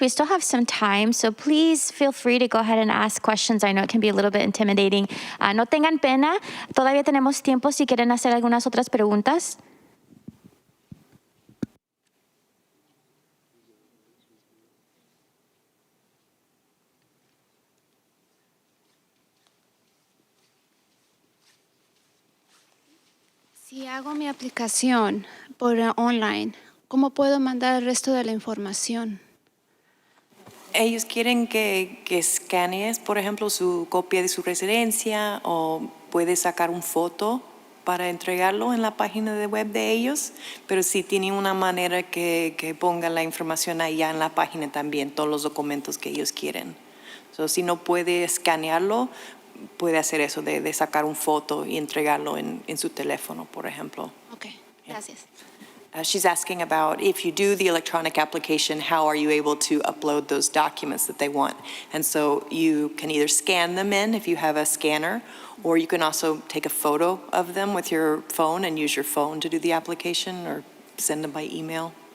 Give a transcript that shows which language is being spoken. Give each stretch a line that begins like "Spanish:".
English: We still have some time, so please feel free to go ahead and ask questions. I know it can be a little bit intimidating.
Spanish: No tengan pena. Todavía tenemos tiempo si quieren hacer algunas otras preguntas. Si hago mi aplicación por online, ¿cómo puedo mandar el resto de la información? Ellos quieren que escanees, por ejemplo, su copia de su residencia, o puedes sacar una foto para entregarlo en la página de web de ellos, pero sí tienen una manera que pongan la información allá en la página también, todos los documentos que ellos quieren. So, si no puede escanearlo, puede hacer eso de sacar una foto y entregarlo en su teléfono, por ejemplo. Ok, gracias.
English: She's asking about if you do the electronic application, how are you able to upload those documents that they want? And so you can either scan them in if you have a scanner, or you can also take a photo of them with your phone and use your phone to do the application, or send them by email.